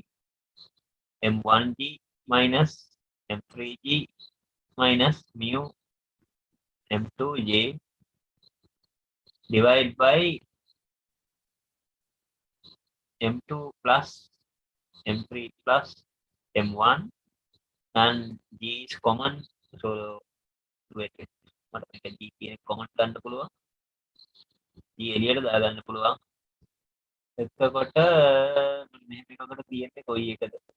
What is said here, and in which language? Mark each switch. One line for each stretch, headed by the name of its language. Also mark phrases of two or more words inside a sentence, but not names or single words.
English: M1G minus M3G minus mu M2J divided by M2 plus M3 plus M1, and G is common. So wait,
Sinhala: මට මේක G කියන common ගන්න පුළුවන්. G එළියට දා ගන්න පුළුවන්. එතකොට මෙහෙම එකකට තියෙන්නේ කොයි එකද?